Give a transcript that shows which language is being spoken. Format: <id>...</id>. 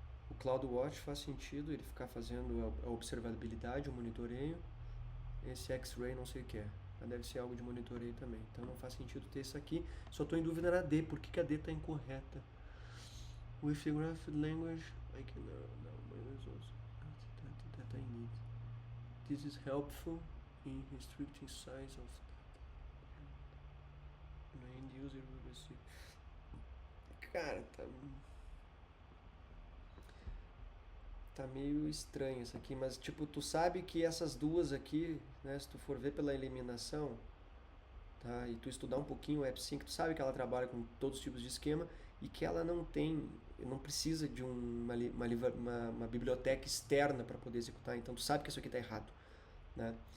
<pt>O CloudWatch faz sentido ele ficar fazendo a observabilidade, o monitoreio. Esse X-Ray não sei o que é. Mas deve ser algo de monitoreio também. Então não faz sentido ter isso aqui. Só estou em dúvida na D. Por que a D está incorreta?</pt> <en>With the graph language, I can narrow down my results. Data I need. This is helpful in restricting size of data. End user will receive.</en> <pt>Cara, tá meio estranho isso aqui, mas tipo, tu sabe que essas duas aqui, né, se tu for ver pela eliminação, tá, e tu estudar um pouquinho o AppSync, tu sabe que ela trabalha com todos os tipos de esquema e que ela não precisa de uma biblioteca externa para poder executar, então tu sabe que isso aqui tá errado, né?</pt>